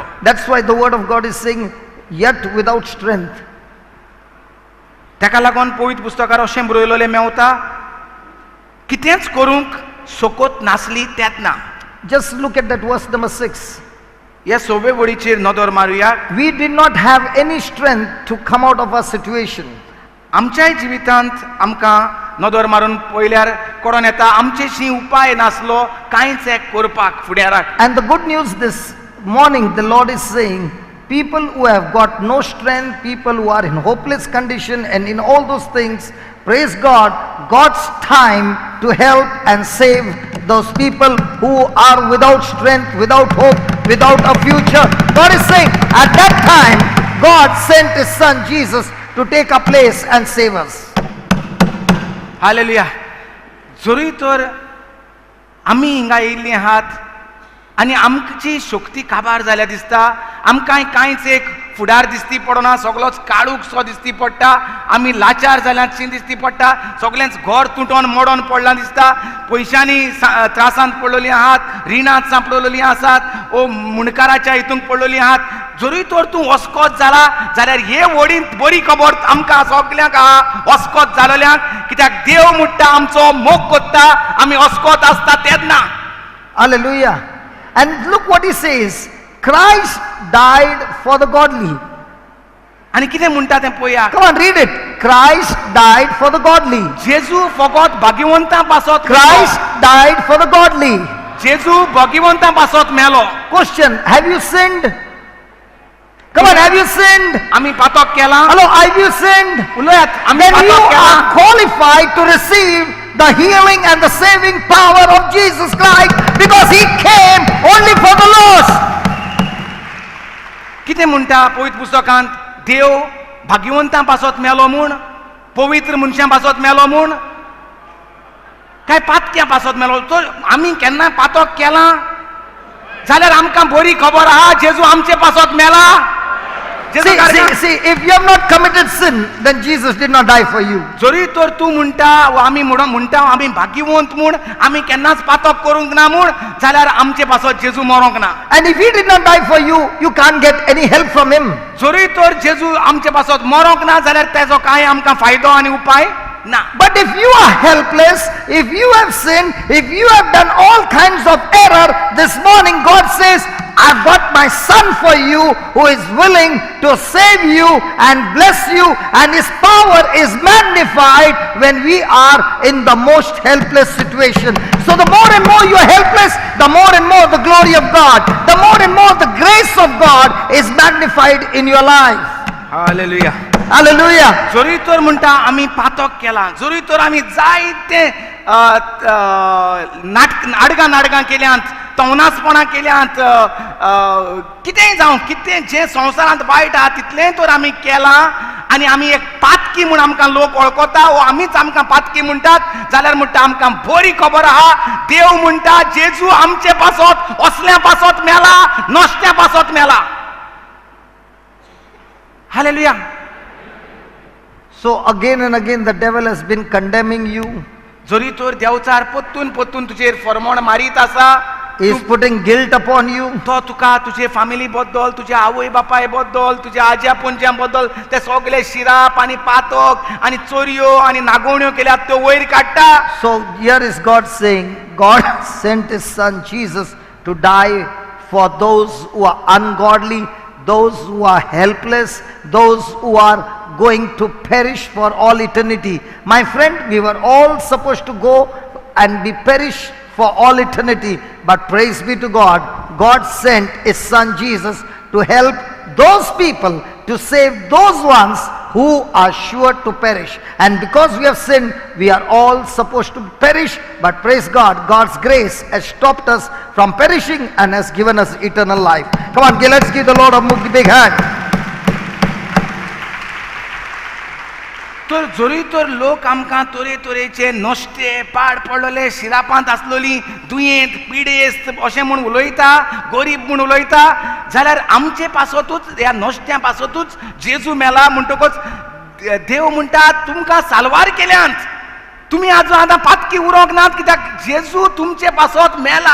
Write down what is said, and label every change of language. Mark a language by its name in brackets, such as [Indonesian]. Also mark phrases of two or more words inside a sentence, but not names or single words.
[English] That's why the word of God is saying, yet without strength. [Konkani] ताका लागून पवित्र पुस्तकार अशें बरयलोलें मेवता कितेंच करूंक सोकोत नासली तेतना. [English] Just look at that verse number 6. [Konkani] ह्या 6व्या वडीचेर नदर मारुया. [English] We did not have any strength to come out of our situation. [Konkani] आमच्याय जिवितांत आमकां नदर मारून पयल्यार कळोन येता आमचेशी उपाय नासलो कांयच एक करपाक फुडाराक. [English] And the good news this morning, the Lord is saying, people who have got no strength, people who are in hopeless condition and in all those things, praise God, God's time to help and save those people who are without strength, without hope, without a future. God is saying, at that time, God sent His Son Jesus to take our place and save us. [Konkani] हालेलुया. जरी तर आमी हिंगा येयल्लीं आहात आनी आमची शक्ती काबार जाल्या दिसता आमकां कांयच एक फुडार दिसती पडना सगळोच काळूक सो दिसती पडटा आमी लाचार जाल्यांशी दिसती पडटा सगळेंच घर तुटोन मोडोन पडलां दिसता पयशांनी त्रासांत पडलेलीं आहात रिणांत सांपडलेलीं आसात ओ मुणकाराच्या हितूंक पडलेलीं आहात जरी तर तूं वस्कोत जाला जाल्यार हे वडींत बरी खबर आमकां सगळ्यांक आहा वस्कोत जालेल्यांक कित्याक देव म्हणटा आमचो मोग कोत्ता आमी वस्कोत आसता तेन्ना. [English] Hallelujah. And look what he says, Christ died for the godly. [Konkani] आनी कितें म्हणटा तें पळया. [English] Come on, read it. Christ died for the godly. [Konkani] जेजू फकत भाग्यवंतां पासत. [English] Christ died for the godly. [Konkani] जेजू भाग्यवंतां पासत मेलो. [English] Question, have you sinned? Come on, have you sinned? [Konkani] आमी पातक केला. [English] Hello, have you sinned? [Konkani] उलयात आमी [English] Then you [Konkani] पातक केला. [English] are qualified to receive the healing and the saving power of Jesus Christ because He came only for the lost. [Konkani] कितें म्हणटा पवित्र पुस्तकांत देव भाग्यवंतां पासत मेलो म्हूण पवित्र मनशां पासत मेलो म्हूण काय पातक्यां पासत मेलो तो आमी केन्ना पातक केलां जाल्यार आमकां बरी खबर आहा जेजू आमचे पासत मेला. [English] See, if you have not committed sin, then Jesus did not die for you. [Konkani] जरी तर तूं म्हणटा आमी म्हणटा आमी भाग्यवंत म्हूण आमी केन्नाच पातक करूंक ना म्हूण जाल्यार आमचे पासत जेजू मरोंक ना. [English] And if He did not die for you, you can't get any help from Him. [Konkani] जरी तर जेजू आमचे पासत मरोंक ना जाल्यार तेजो कांय आमकां फायदो आनी उपाय ना. [English] But if you are helpless, if you have sinned, if you have done all kinds of error, this morning God says, I've got my Son for you who is willing to save you and bless you, and His power is magnified when we are in the most helpless situation. So the more and more you are helpless, the more and more the glory of God, the more and more the grace of God is magnified in your life. Hallelujah. Hallelujah. [Konkani] जरी तर म्हणटा आमी पातक केला जरी तर आमी जायते नाटकां केल्यांत तवनासपणां केल्यांत कितेंय जावं कितें जें संवसारांत वायट आहा तितलेंय तर आमी केलां आनी आमी एक पातकी म्हूण आमकां लोक वळखता वो आमीच आमकां पातकी म्हणटात जाल्यार म्हणटा आमकां बरी खबर आहा देव म्हणटा जेजू आमचे पासत असल्या पासत मेला नश्ट्या पासत मेला. [English] Hallelujah. So again and again the devil has been condemning you. [Konkani] जरी तर देवचार पत्तून पत्तून तुजेर फरमोण मारीत आसा [English] He is putting guilt upon you. [Konkani] तो तुका तुजे फॅमिली बद्दल तुज्या आवय बापाय बद्दल तुज्या आज्या पणज्यां बद्दल ते सगळे शिराप आनी पातक आनी चोरयो आनी नागवण्यो केल्यात त्यो वयर काडटा. [English] So here is God saying, God sent His Son Jesus to die for those who are ungodly, those who are helpless, those who are going to perish for all eternity. My friend, we were all supposed to go and be perished for all eternity. But praise be to God, God sent His Son Jesus to help those people, to save those ones who are sure to perish. And because we have sinned, we are all supposed to perish. But praise God, God's grace has stopped us from perishing and has given us eternal life. Come on, let's give the Lord a big hand. [Konkani] तर जोरी तर लोक आमकां तोरे तोरेचे नश्टे पाड पडलेले शिरापांत आसलेली दुयेंत पिडेस्त अशें म्हूण उलयता, गरीब म्हूण उलयता, जाल्यार आमचे पासतूच ह्या नश्ट्या पासतूच जेजू मेला म्हणटकच देव म्हणटा तुमकां साल्वार केल्यांत तुमी आतां पातकी उरोंक नात, कित्याक जेजू तुमचे पासत मेला.